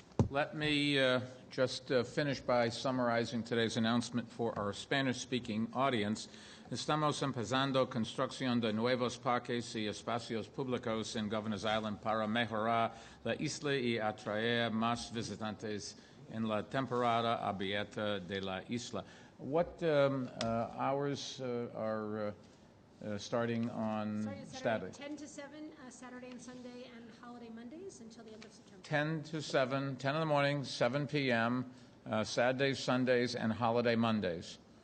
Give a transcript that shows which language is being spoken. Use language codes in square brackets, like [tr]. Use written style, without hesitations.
[en] Let me just finish by summarizing today's announcement for our Spanish-speaking audience. [es] Estamos empezando construcción de nuevos parques y espacios públicos en Governor's Island para mejorar la isla y atraer más visitantes en la temporada abierta de la isla. [en] What hours are starting on Saturday? 10 to 7, Saturday and Sunday, and holiday Mondays until the end of September. 10 to 7, 10 in the morning, 7 p.m., Saturdays, Sundays, and holiday Mondays.